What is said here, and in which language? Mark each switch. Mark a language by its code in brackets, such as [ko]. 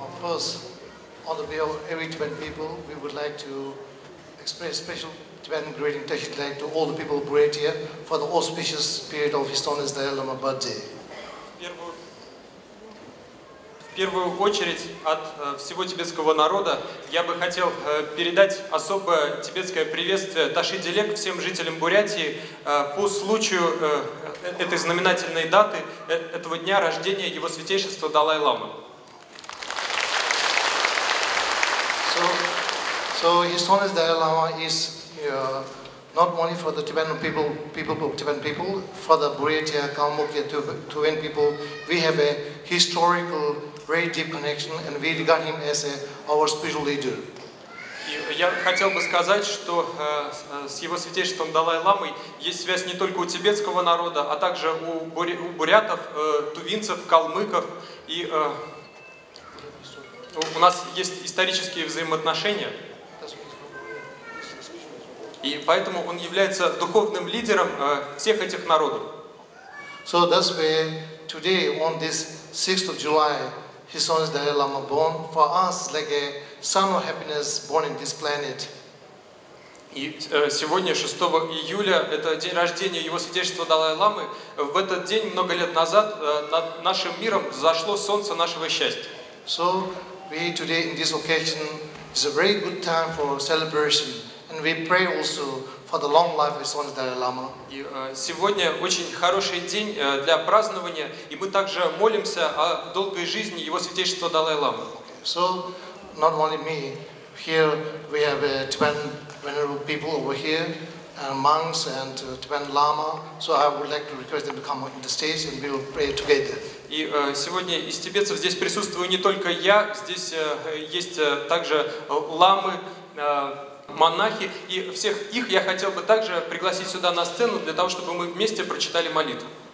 [en] On behalf of every Tibetan people, we would like to express special Tibetan greeting to all the people of Buryatia for the auspicious period of His Holiness Dalai-Lama birthday. [ru] В первую очередь от всего тибетского народа я бы хотел передать особое тибетское приветствие Таши Делек всем жителям Бурятии по случаю этой знаменательной даты, этого дня рождения Его Святейшества Далай-ламы. [en] So His Holiness Dalai Lama is not only for the Tibetan people, Tibetan people, for the Buryatia, Kalmykia, Tuven people. We have a historical, very deep connection, and we regard him as our spiritual leader. [ru] Я хотел бы сказать, что с Его Святейшеством Далай-ламой есть связь не только у тибетского народа, а также у бурятов, тувинцев, калмыков и у нас есть исторические взаимоотношения, и поэтому он является духовным лидером всех этих народов. [en] So that's why today, on this 6th of July, His Holiness Dalai Lama born. For us, like a son of happiness born in this planet. [ru] И сегодня, 6 июля, это день рождения Его Святейшества Далай-ламы. В этот день, много лет назад, над нашим миром взошло солнце нашего счастья. [en] So we today in this occasion is a very good time for celebration, and we pray also for the long life of His Holiness Dalai Lama. [ru] И сегодня очень хороший день для празднования, и мы также молимся о долгой жизни Его Святейшества Далай-ламы. [en] So not only me, here we have Tibetan venerable people over here, monks and Tibetan Lama. So I would like to request them to come on the stage, and we will pray together. [ru] И сегодня из тибетцев здесь присутствую не только я, здесь есть также ламы, монахи, и всех их я хотел бы также пригласить сюда на сцену для того, чтобы мы вместе прочитали молитву.